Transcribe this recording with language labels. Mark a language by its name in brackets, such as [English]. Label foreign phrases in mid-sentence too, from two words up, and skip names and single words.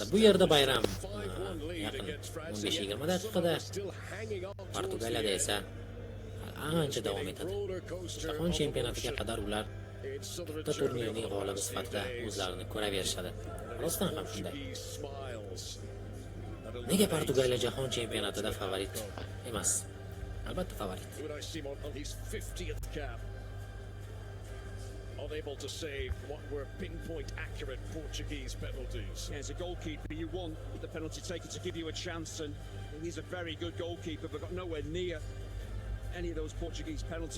[Uzbek] Bu yerda bayram yaqin 15-20 daqiqada, Portugaliyada esa ancha davom etadi. Jahon chempionatiga qadar ular bitta turnirning g'olibi sifatida o'zlarini ko'raverishadi. Rostdan ham shunday. Nega Portugaliya jahon chempionatida favorit emas? Albatta favorit. [English] Unable to save what were pinpoint accurate Portuguese penalties. Yeah, as a goalkeeper, you want the penalty taker to give you a chance, and he's a very good goalkeeper, but got nowhere near any of those Portuguese penalties.